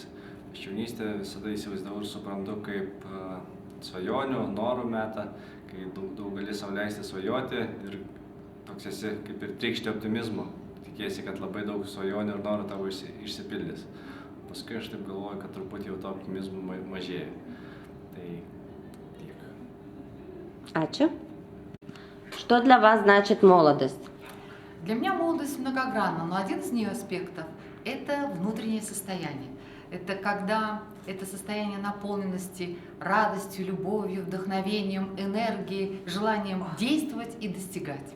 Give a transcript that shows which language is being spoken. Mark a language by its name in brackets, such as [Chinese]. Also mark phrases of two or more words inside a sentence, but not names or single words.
[Lithuanian] Aš jaunystę visada įsivaizdavau ir suprantu kaip svajonių, norų metą, kai daug gali sau leisti svajoti ir toks esi kaip ir trykšti optimizmu. Tikėsi, kad labai daug svajonių ir norų tavo išsipildys. Paskui aš taip galvoju, kad truputį jau to optimizmo mažėja. Tai tiek. Ačiū. [Russian] Что для вас значит молодость? Для меня молодость многогранна, но один из ее аспектов – это внутреннее состояние. Это когда это состояние наполненности радостью, любовью, вдохновением, энергией, желанием действовать и достигать.